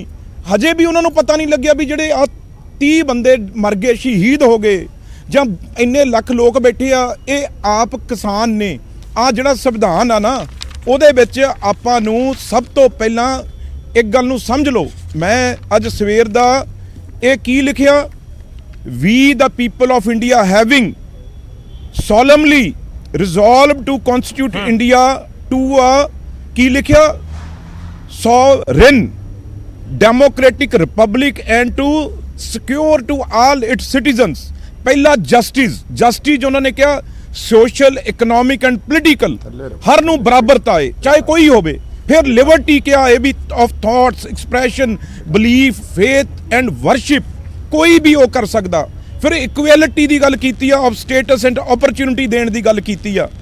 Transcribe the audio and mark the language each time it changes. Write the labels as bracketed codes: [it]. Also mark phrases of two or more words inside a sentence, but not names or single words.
[pa] ਹਜੇ ਵੀ ਉਹਨਾਂ ਨੂੰ ਪਤਾ ਨਹੀਂ ਲੱਗਿਆ ਵੀ ਜਿਹੜੇ ਆ 30 ਬੰਦੇ ਮਰ ਗਏ, ਸ਼ਹੀਦ ਹੋ ਗਏ, ਜਾਂ ਇੰਨੇ ਲੱਖ ਲੋਕ ਬੈਠੇ ਆ, ਇਹ ਆਪ ਕਿਸਾਨ ਨੇ। ਆ ਜਿਹੜਾ ਸੰਵਿਧਾਨ ਆ ਨਾ, ਉਹਦੇ ਵਿੱਚ ਆਪਾਂ ਨੂੰ ਸਭ ਤੋਂ ਪਹਿਲਾਂ ਇੱਕ ਗੱਲ ਨੂੰ ਸਮਝ ਲਓ। ਮੈਂ ਅੱਜ ਸਵੇਰ ਦਾ ਇਹ ਕੀ ਲਿਖਿਆ, [en] we the people of India having solemnly resolved to constitute India to a [pa] ਕੀ ਲਿਖਿਆ, [en] sovereign democratic republic and to secure to all its citizens। [pa] ਪਹਿਲਾ ਜਸਟਿਸ ਉਹਨਾਂ ਨੇ ਕਿਹਾ, [en] social economic and political, [pa] ਹਰ ਨੂੰ ਬਰਾਬਰਤਾ ਹੈ ਚਾਹੇ ਕੋਈ ਹੋਵੇ। ਫਿਰ ਲਿਬਰਟੀ ਕਿਹਾ ਹੈ ਵੀ [en] of thoughts, expression, belief, faith and worship, [pa] ਕੋਈ ਵੀ ਉਹ ਕਰ ਸਕਦਾ। ਫਿਰ ਇਕੁਐਲਿਟੀ ਦੀ ਗੱਲ ਕੀਤੀ ਆ, [en] of status and opportunity [pa] ਦੇਣ ਦੀ ਗੱਲ ਕੀਤੀ ਆ।